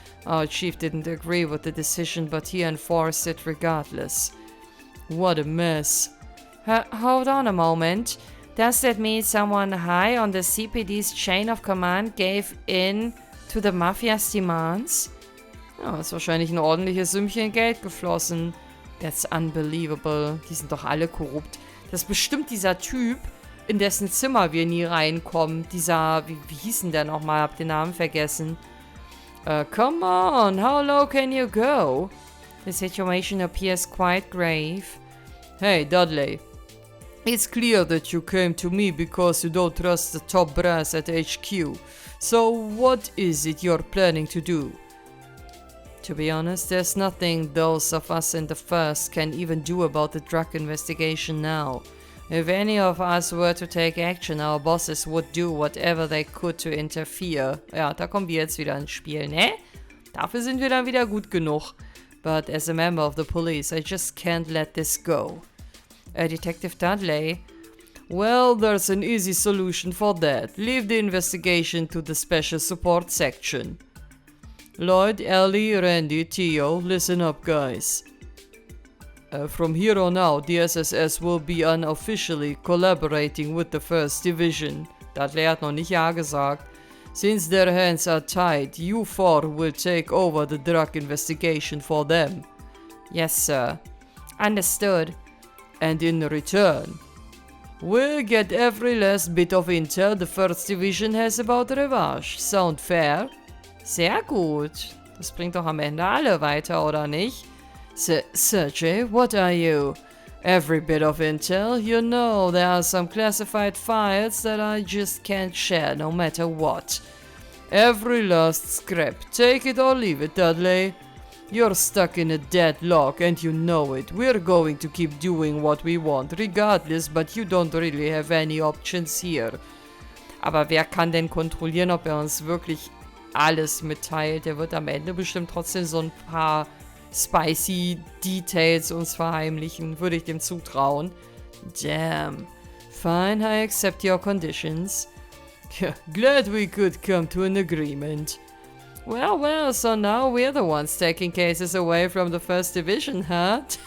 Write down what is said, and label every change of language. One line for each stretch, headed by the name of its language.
English: Our chief didn't agree with the decision, but he enforced it regardless. What a mess. Hold on a moment. Does that mean someone high on the CPD's chain of command gave in to the Mafia's demands?
German: Ja, ist wahrscheinlich ein ordentliches Sümmchen Geld geflossen.
English: That's unbelievable.
German: Die sind doch alle korrupt. Das ist bestimmt dieser Typ, in dessen Zimmer wir nie reinkommen. Dieser, wie hieß denn der nochmal? Hab den Namen vergessen.
English: Come on, how low can you go? The situation appears quite grave. Hey, Dudley. It's clear that you came to me because you don't trust the top brass at HQ. So what is it you're planning to do? To be honest, there's nothing those of us in the first can even do about the drug investigation now. If any of us were to take action, our bosses would do whatever they could to interfere.
German: Ja, da kommen wir jetzt wieder ins Spiel, ne? Dafür sind wir dann wieder gut genug.
English: But as a member of the police, I just can't let this go. Detective Dudley? Well, there's an easy solution for that. Leave the investigation to the special support section. Lloyd, Ellie, Randy, Theo, listen up, guys. From here on out, the SSS will be unofficially collaborating with the 1st Division.
German: Dudley hat noch nicht Ja gesagt.
English: Since their hands are tied, you four will take over the drug investigation for them. Yes, sir. Understood. And in return, we'll get every last bit of intel the 1st Division has about Rivage. Sound fair?
German: Sehr gut. Das bringt doch am Ende alle weiter, oder nicht?
English: Sergey, what are you? Every bit of intel? You know, there are some classified files that I just can't share no matter what. Every last scrap. Take it or leave it, Dudley. You're stuck in a deadlock and you know it. We're going to keep doing what we want, regardless, but you don't really have any options here.
German: Aber wer kann denn kontrollieren, ob uns wirklich alles mitteilt? Der wird am Ende bestimmt trotzdem so ein paar spicy Details uns verheimlichen, würde ich dem zutrauen.
English: Damn. Fine, I accept your conditions. Glad we could come to an agreement. Well, so now we're the ones taking cases away from the 1st Division, huh?